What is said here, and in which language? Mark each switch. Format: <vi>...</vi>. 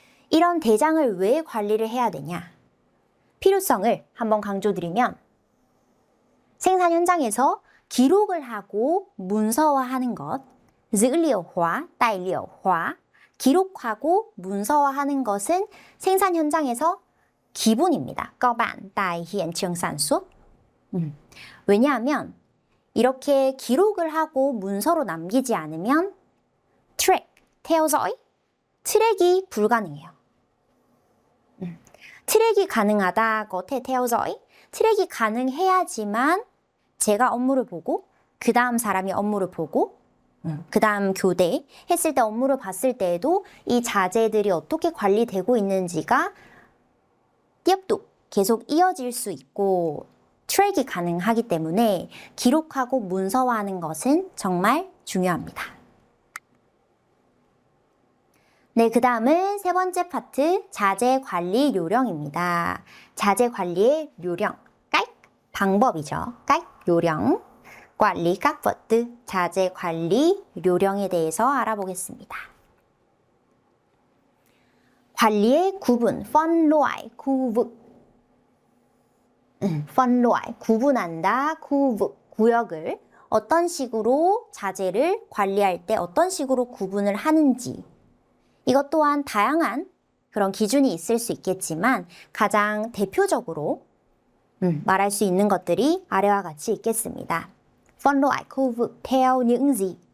<ko>이런 대장을 왜 관리를 해야 되냐? 필요성을 한번 강조드리면, 생산 현장에서 기록을 하고 문서화하는 것,</ko> <vi>dữ liệu hóa, tài liệu hóa,</vi> <ko>기록하고 문서화하는 것은 생산 현장에서 기본입니다.</ko> <vi>cơ bản tại hiện trường sản xuất.</vi> <ko>왜냐하면 이렇게 기록을 하고 문서로 남기지 않으면 track,</ko> <vi>theo dõi,</vi> <ko>트랙이 불가능해요. 트랙이 가능하다,</ko> <vi>có thể theo dõi,</vi> <ko>트랙이 가능해야지만 제가 업무를 보고 그 다음 사람이 업무를 보고 그 다음 교대 했을 때 업무를 봤을 때에도 이 자재들이 어떻게 관리되고 있는지가 띄업도 계속 이어질 수 있고 트랙이 가능하기 때문에 기록하고 문서화하는 것은 정말 중요합니다. 네, 그 다음은 세 번째 파트 자재 관리 요령입니다. 자재 관리의 요령, cách, 방법이죠. cách, 요령, 관리,</ko> <vi>các vật tư,</vi> <ko>자재 관리 요령에 대해서 알아보겠습니다. 관리의 구분,</ko> <vi>phân loại, khu vực. phân loại,</vi> <ko>구분한다,</ko> <vi>khu vực,</vi> <ko>구역을 어떤 식으로 자재를 관리할 때 어떤 식으로 구분을 하는지 이것 또한 다양한 그런 기준이 있을 수 있겠지만 가장 대표적으로 말할 수 있는 것들이 아래와 같이 있겠습니다.</ko> <vi>phân loại khu vực theo những gì?</vi>